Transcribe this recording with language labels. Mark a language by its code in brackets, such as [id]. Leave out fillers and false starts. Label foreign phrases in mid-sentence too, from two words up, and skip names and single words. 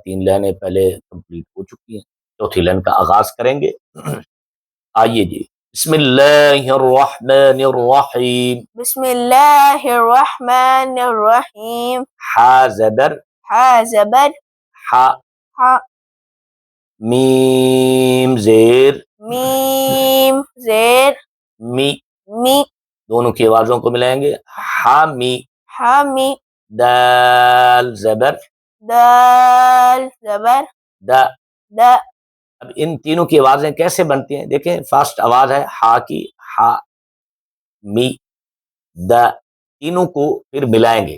[ur] 3 لائنیں پہلے کمپلیٹ ہو چکی ہیں، چوتھی لائن کا آغاز کریں گے۔ [ar] آئیے جی، بسم اللہ الرحمن الرحیم۔ بسم اللہ الرحمن الرحیم۔ [ur] حا زبر، حا زبر، حا، حا، میم زیر، میم زیر، می، می، دونوں کی آوازوں کو ملائیں گے۔ حامی، حامی، دال زبر، دال زبر، دا۔ دا، اب ان تینوں کی آوازیں کیسے بنتی ہیں؟ دیکھیں، فرسٹ آواز ہے ہا کی، ہا، می، دا، تینوں کو پھر ملائیں گے۔